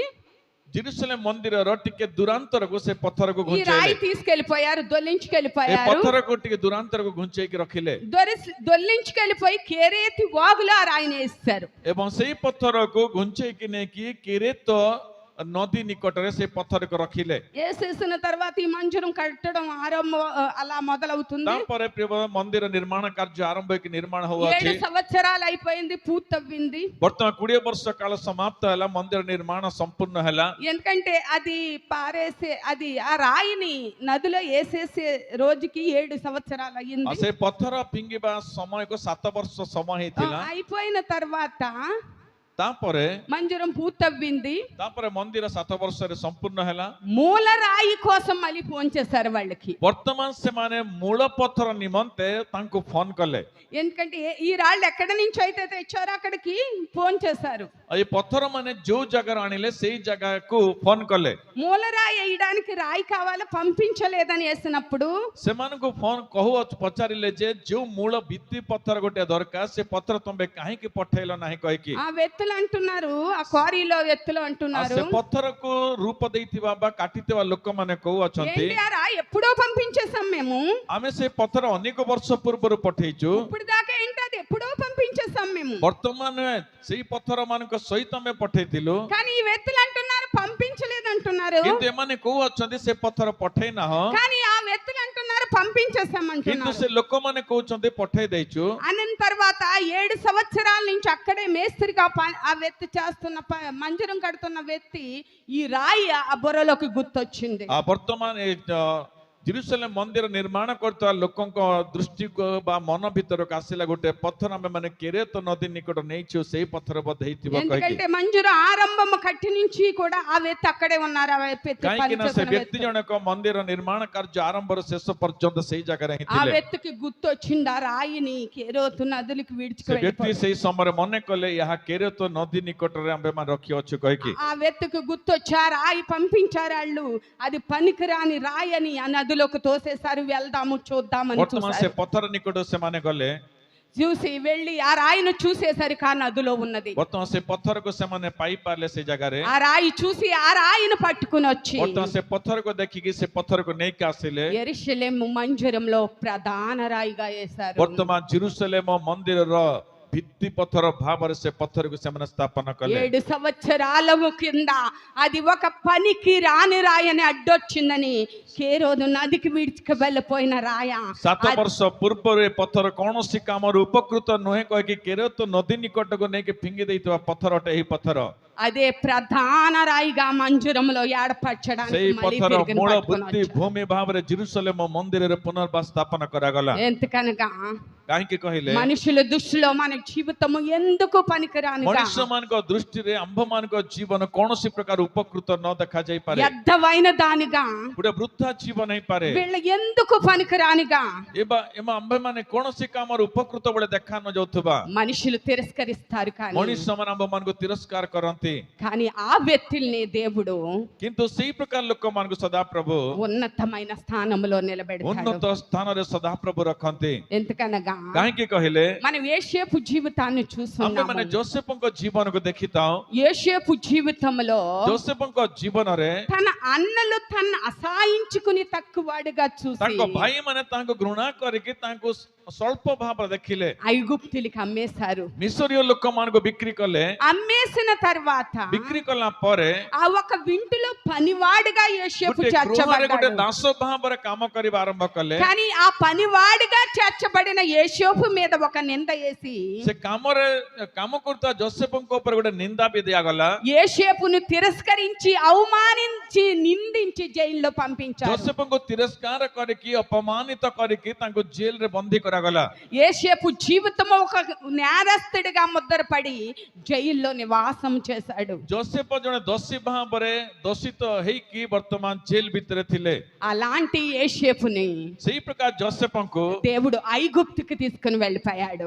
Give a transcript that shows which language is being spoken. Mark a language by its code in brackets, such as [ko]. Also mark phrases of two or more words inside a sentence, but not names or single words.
[or] ଜେରୁସଲେମ ମନ୍ଦିରର ଟିକେ ଦୂରାନ୍ତରକୁ ସେ ପଥରକୁ [te] ఈ రాయి [or] ଘୁଞ୍ଚେଇଲେ। [te] తీసుకెళ్లిపోయారు, [or] ଏ [te] దొల్లించుకెళ్లిపోయారు। [or] ପଥରକୁ ଟିକେ ଦୂରାନ୍ତରକୁ ଘୁଞ୍ଚେଇକି ରଖିଲେ [te] దొల్లించుకెళ్లిపోయి కేరేతి వాగులో ఆ రాయిని వేస్తారు। [or] ଏବଂ ସେଇ ପଥରକୁ ଘୁଞ୍ଚେଇକି ନେଇକି କିରେତ ନଦୀ ନିକଟରେ ସେ ପଥରକୁ ରଖିଲେ। [te] వేసేసిన తర్వాత ఈ మందిరం కట్టడం అలా మొదలవుతుంది। [or] ତାପରେ ପ୍ରିୟ ମନ୍ଦିର ନିର୍ମାଣ କାର୍ଯ୍ୟ ଆରମ୍ଭ ହେଇକି ନିର୍ମାଣ 7 ହଉଅଛି। [te] సంవత్సరాలు అయిపోయింది, పూర్తవ్వింది। [or] ବର୍ତ୍ତମାନ 20 ବର୍ଷ କାଳ ସମାପ୍ତ ହେଲା, ମନ୍ଦିର ନିର୍ମାଣ ସମ୍ପୂର୍ଣ୍ଣ ହେଲା। [te] ఎందుకంటే అది అది ఆ రాయిని నదిలో వేసేసే రోజుకి 7 సంవత్సరాలు [or] ଆଉ [te] అయ్యింది। [or] ସେ ପଥର ଫିଙ୍ଗିବା ସମୟକୁ 7 ବର୍ଷ ସମୟ ହେଇଥିଲା। [te] అయిపోయిన తర్వాత [or] ତାପରେ [te] మందిరం పూర్తవ్వింది। [or] ମନ୍ଦିର 7 ବର୍ଷରେ ସମ୍ପୂର୍ଣ୍ଣ ହେଲା। [te] మూల రాయి కోసం మళ్ళీ ఫోన్ చేశారు వాళ్ళకి। [or] ବର୍ତ୍ତମାନ ସେମାନେ ମୂଳ ପଥର ନିମନ୍ତେ ତାଙ୍କୁ ଫୋନ କଲେ। [te] ఎందుకంటే ఈ రాళ్ళు ఎక్కడి నుంచి అయితే తెచ్చారో అక్కడికి ఫోన్ చేశారు। [or] ଏ ପଥର ମାନେ ଯୋଉ ଜାଗାରୁ ଆଣିଲେ ସେଇ ଜାଗାକୁ ଫୋନ କଲେ। [te] మూల రాయి వేయడానికి రాయి కావాలా, పంపించలేదని వేసినప్పుడు [or] ସେମାନଙ୍କୁ ଫୋନ ପଚାରିଲେ ଯେ ଯୋଉ ମୂଳ ଭିତ୍ତି ପଥର ଗୋଟେ ଦରକାର, ସେ ପଥର ତମେ କାହିଁକି ପଠେଇଲ ନାହିଁ କହିକି। [te] ఆ వ్యక్తులు అంటున్నారు, ఆ క్వారీలో వ్యక్తులు అంటున్నారు, [or] ସେ ପଥରକୁ రూప ଦେଇଥିବା ବା କାଟିଥିବା ଲୋକମାନେ କହୁଅଛନ୍ତି [te] ఏంటి ఆ రాయి ఎప్పుడో పంపించేసాం మేము, [or] ଆମେ ସେ ପଥର ଅନେକ ବର୍ଷ ପୂର୍ବରୁ ପଠେଇଛୁ, [te] ఇప్పుడు దాకా ఏంటి అది ఎప్పుడో పంపించేసాం మేము। [or] ବର୍ତ୍ତମାନ ସେଇ ପଥର ମାନଙ୍କ ସହିତ ଆମେ ପଠେଇଥିଲୁ, [te] కానీ ఈ వ్యక్తులు అంటున్నారు పంపించలేదు అంటున్నారు। [or] କିନ୍ତୁ ଏମାନେ କହୁଅଛନ୍ତି ସେ ପଥର ପଠେଇ ନାହଁ, [te] కానీ ఆ వ్యక్తులు అంటున్నారు పంపించేసాం [or] କିନ୍ତୁ [te] అంటున్నారు। [or] ସେ ଲୋକମାନେ କହୁଛନ୍ତି పఠేଇ ଦେଇଛୁ। [te] అన్న తర్వాత 7 సంవత్సరాల నుంచి అక్కడే మేస్త్రిగా ఆ వ్యక్తి చేస్తున్న మందిరం కడుతున్న వ్యక్తి ఈ రాయి ఆ బుర్రలోకి గుర్తొచ్చింది। [or] ବର୍ତ୍ତମାନ ଜେରୁସଲେମ ମନ୍ଦିର ନିର୍ମାଣ କରୁଥିବା ଲୋକଙ୍କ ଦୃଷ୍ଟିକୁ ବା ମନ ଭିତରକୁ ଆସିଲା ଗୋଟେ ପଥର ଆମେ ମାନେ କେରେତ ନଦୀ ନିକଟ ନେଇଛୁ, ସେଇ ପଥର ବୋଧେ ହେଇଥିବ କହିକି। [te] ఎందుకంటే మందిరం ఆరంభం కట్టి నుంచి కూడా ఆ వ్యక్తి అక్కడే ఉన్నారు। ఆ వ్యక్తి [or] କାହିଁକି ନା ସେ ବ୍ୟକ୍ତି ଜଣକ ମନ୍ଦିର ନିର୍ମାଣ କାର୍ଯ୍ୟ ଆରମ୍ଭରୁ ଶେଷ ପର୍ଯ୍ୟନ୍ତ ସେଇ ଜାଗାରେ ହିଁ [te] ఆ [or] ଥିଲେ। [te] వ్యక్తికి గుర్తొచ్చింది ఆ రాయిని కేరేతు నదులకు [or] ସେ ବ୍ୟକ୍ତି [te] విడిచిపెట్టి। [or] ସେଇ ସମୟରେ ମନେ కଲେ ଏହା କେରେତ ନଦୀ ନିକଟରେ ଆମେ ମାନେ ରଖିଅଛୁ କହିକି। [te] ఆ వ్యక్తికి గుర్తొచ్చారు, రాయి పంపించారు వాళ్ళు, అది పనికిరాని రాయి అని ఆ నదిలోకి తోసేశారు। వెళ్దాము చూద్దామని [or] ବର୍ତ୍ତମାନ ସେ [te] చూశారు। [or] ପଥର ନିକଟ ସେମାନେ ଗଲେ, [te] చూసి వెళ్ళి ఆ రాయిని చూసేసరికి ఆ నదిలో ఉన్నది। [or] ବର୍ତ୍ତମାନ ସେ ପଥରକୁ ସେମାନେ ପାଇପାରିଲେ ସେ ଜାଗାରେ। [te] ఆ రాయి చూసి ఆ రాయిని పట్టుకుని వచ్చి [or] ବର୍ତ୍ତମାନ ସେ ପଥରକୁ ଦେଖିକି ସେ ପଥରକୁ ନେଇକି ଆସିଲେ। [te] యెరూషలేము మందిరంలో ప్రధాన రాయిగా వేశారు। [or] ବର୍ତ୍ତମାନ ଜେରୁସଲେମ ମନ୍ଦିରର ଭିତ୍ତି ପଥର ଭାବରେ ସେ ପଥରକୁ ସେମାନେ ସ୍ଥାପନ କଲେ। [te] 7 సంవత్సరాల కింద అది ఒక పనికి రాని రాయని అడ్డొచ్చిందని కేరోదు నదికి విడిచికి వెళ్ళిపోయిన రాయ [or] 7 ବର୍ଷ ପୂର୍ବରୁ ଏ ପଥର କୌଣସି କାମରୁ ଉପକୃତ ନୁହେଁ କହିକି କେରେତ ନଦୀ ନିକଟକୁ ନେଇକି ଫିଙ୍ଗି ଦେଇଥିବା ପଥରଟେ ଏହି ପଥର। [te] అదే ప్రధాన రాయిగా మందిరంలో [or] ସେଇ [te] ఏర్పరచడానికి మళ్ళీ [or] ପଥର [te] తిరిగి [or] ମୂଳ [te] పట్టుకొని [or] ଭିତ୍ତି [te] వచ్చారు। [or] ଭୂମି ଭାବରେ ଜେରୁସଲେମ ମନ୍ଦିରରେ ପୁନର୍ବାର ସ୍ଥାପନ କରାଗଲା। [te] ఎందుకనగా [or] କାହିଁକି କହିଲେ [te] మనుషుల దృష్టిలో మన జీవితము ఎందుకు పనికిరానిగా, [or] ମଣିଷ ମାନଙ୍କ ଦୃଷ୍ଟିରେ ଆମ୍ଭ ମାନଙ୍କ ଜୀବନ କୌଣସି ପ୍ରକାର ଉପକୃତ ନ ଦେଖା ଯାଇପାରେ, [te] వ్యర్థమైన దానిగా, [or] ଗୋଟେ ବୃଥା ଜୀବନ ହେଇପାରେ, [te] వీళ్ళ ఎందుకు పనికిరానిగా [or] ଏବା ଆମ୍ଭେ ମାନେ କୌଣସି କାମର ଉପକୃତ ବେଳେ ଦେଖା ନ ଯାଉଥିବା [te] మనుషులు తిరస్కరిస్తారు। కానీ [or] ମଣିଷ ମାନେ ଆମ୍ଭ ମାନଙ୍କୁ ତିରସ୍କାର କରନ୍ତି, [te] కానీ ఆ వ్యక్తుల్ని దేవుడు [or] କିନ୍ତୁ ସେଇ ପ୍ରକାର ଲୋକମାନଙ୍କୁ ସଦାପ୍ରଭୁ [te] ఉన్నతమైన స్థానంలో నిలబెడతాడు। [or] ଉନ୍ନତ ସ୍ଥାନରେ ସଦାପ୍ରଭୁ ରଖନ୍ତି। [te] ఎందుకనగా [or] କାହିଁକି କହିଲେ [te] మనం యేషేపు జీవితాన్ని [or] ଆମ୍ଭେ [te] చూస్తున్నాము। [or] ମାନେ ଯୋସେଫଙ୍କ ଜୀବନକୁ ଦେଖିଥାଉ। [te] యేషేపు జీవితంలో [or] ଯୋସେଫଙ୍କ ଜୀବନରେ [te] తన అన్నలు తన అసహించుకుని తక్కువడిగా చూసి [or] ତାଙ୍କ ଭାଇ ମାନେ ତାଙ୍କୁ ଘୃଣା କରିକି ତାଙ୍କୁ ସ୍ୱଳ୍ପ ଭାବରେ ଦେଖିଲେ, [te] ఐగుప్తులకి అమ్మేశారు। [or] ମିଶରୀୟ ଲୋକମାନଙ୍କୁ ବିକ୍ରି କଲେ। [te] అమ్మేసిన తర్వాత తర్వాత [or] ବିକ୍ରି କଲା ପରେ [te] ఆ ఒక వింటిలో పనివాడిగా యోసేపు [or] ଗୋଟେ ଗୃହରେ ଗୋଟେ [te] చేర్చబడ్డాడు. [or] ଦାସ ଭାବରେ କାମ କରିବା ଆରମ୍ଭ କଲେ। [te] కానీ ఆ పనివాడిగా చేర్చబడిన యోసేపు మీద ఒక నింద వేసి [or] ସେ କାମରେ କାମ କରୁଥିବା ଯୋସେଫଙ୍କ ଉପରେ ଗୋଟେ ନିନ୍ଦା ବି ଦିଆଗଲା। [te] యోసేపును తిరస్కరించి అవమానించి నిందించి జైల్లో పంపించారు. [or] ଯୋସେଫଙ୍କୁ తిరస్କାର କରିକି ଅପମାନିତ କରିକି ତାଙ୍କୁ ଜେଲରେ ବନ୍ଦୀ କରାଗଲା। [te] యోసేపు జీవితం ఒక నేరస్తుడిగా ముద్రపడి జైల్లో నివాసం చేశాడు. [or] ଯୋସେଫ ଜଣେ ଦୋଷୀ ଭାବରେ ଦୋଷିତ ହେଇକି ବର୍ତ୍ତମାନ ଜେଲ ଭିତରେ ଥିଲେ। [te] అలాంటి యోసేపుని [or] ସେଇ ପ୍ରକାର ଯୋସେଫଙ୍କୁ [te] దేవుడు ఐగుప్తుకి తీసుకుని వెళ్ళిపోయాడు.